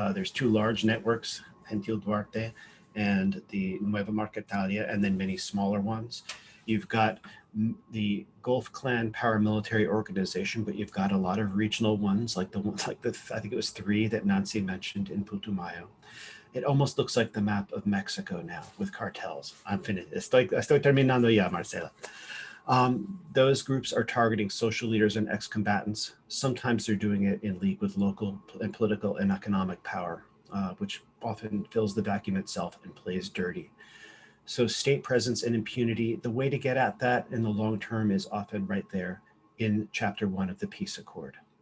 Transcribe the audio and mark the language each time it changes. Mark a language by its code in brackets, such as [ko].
[en] There's two large networks, Gentil Duarte and the Nueva Marquetalia, and then many smaller ones. You've got the Gulf Clan paramilitary organization, but you've got a lot of regional ones, I think it was 3 that Nancy mentioned in Putumayo. It almost looks like the map of Mexico now with cartels. I'm finished. [es] Estoy terminando ya, Marcela. [en] Those groups are targeting social leaders and ex-combatants. Sometimes they're doing it in league with local and political and economic power, which often fills the vacuum itself and plays dirty. So state presence and impunity, the way to get at that in the long term is often right there in Chapter 1 of the Peace Accord.